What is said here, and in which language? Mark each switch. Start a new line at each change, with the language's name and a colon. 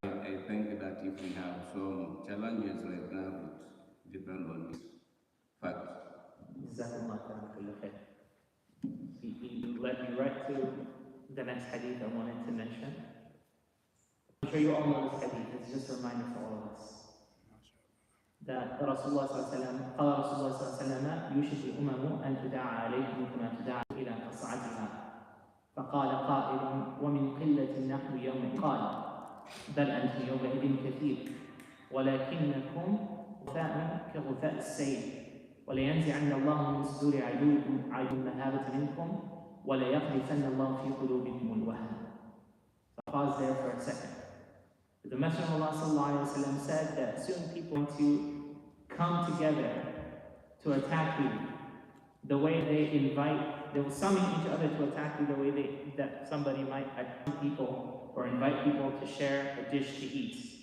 English: I think that if we have some challenges right now, it depends on this fact.
Arabic: جزاكم الله خيرا.
English: led me right to the next hadith I wanted to mention. I'm sure you all know this hadith. It's just a reminder for all of us.
Arabic: That Rasulullah sallallahu alaihi wasallam يوشك الأمم أن تدعى عليكم كما تدعى إلى قصعتها فقال قائل ومن قلة نحن يوم قال بل أنتم يومئذ كثير ولكنكم غثاء كغثاء السيل ولينزعن الله من صدور عدوكم المهابة منكم وليقذفن الله في قلوبكم الوهن.
English: Pause there for a second. The Messenger of Allah sallallahu alaihi wasallam said that soon people want to come together to attack you the way they will summon each other to attack you the way that somebody might attack people or invite people to share a dish to eat.